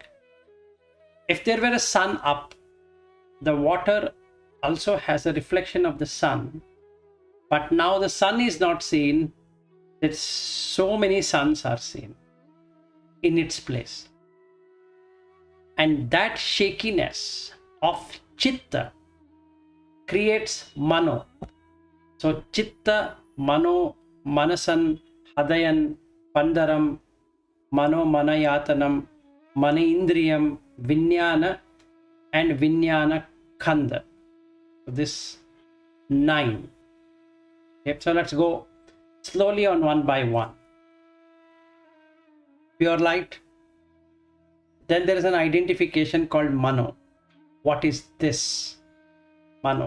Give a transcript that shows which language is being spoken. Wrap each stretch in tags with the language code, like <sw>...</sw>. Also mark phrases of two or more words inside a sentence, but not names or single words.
<en>If there were a sun up, the water also has a reflection of the sun, but now the sun is not seen, that so many suns are seen in its place. And that shakiness of chitta creates mano.</en> <sa>So chitta, mano, manasan, hadayan, pandaram, mano manayatanam, manindriyam, vinyana, and vinyana khanda.</sa> <en>So this 9. Okay, so let's go slowly on one by one. Pure light. Then there is an identification called mano. What is this? Mano.</en>